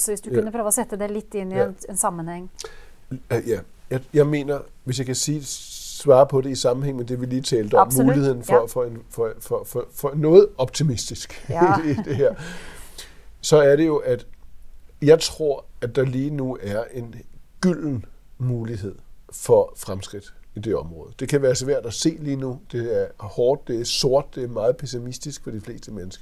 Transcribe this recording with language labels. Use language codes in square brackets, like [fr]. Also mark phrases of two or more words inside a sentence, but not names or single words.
[no] Så hvis du kunne prøve å sette det litt inn i en sammenheng. [da] Ja, jeg mener, hvis jeg kan svare på det i sammenhæng med det, vi lige talte om, absolut, muligheden for noget optimistisk i det her, så er det jo, at jeg tror, at der lige nu er en gylden mulighed for fremskridt i det område. Det kan være svært at se lige nu. Det er hårdt, det er sort, det er meget pessimistisk for de fleste mennesker.